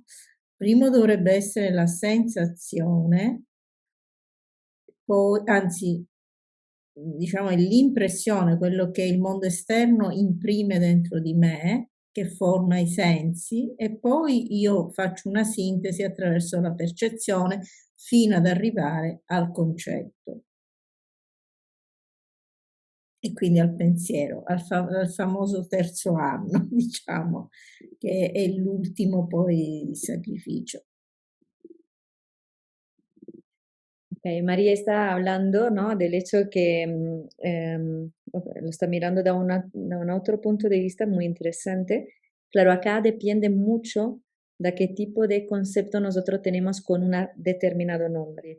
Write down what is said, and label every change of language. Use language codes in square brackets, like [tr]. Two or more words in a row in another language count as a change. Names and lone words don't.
[it] Primo dovrebbe essere la sensazione, poi, anzi, diciamo, è l'impressione, quello che il mondo esterno imprime dentro di me, che forma i sensi, e poi io faccio una sintesi attraverso la percezione fino ad arrivare al concetto e quindi al pensiero, al famoso terzo anno, diciamo, che è l'ultimo poi sacrificio. [es] Okay, María está hablando, ¿no? Del hecho que lo está mirando de un otro punto de vista muy interesante. Claro, acá depende mucho de qué tipo de concepto nosotros tenemos con un determinado nombre.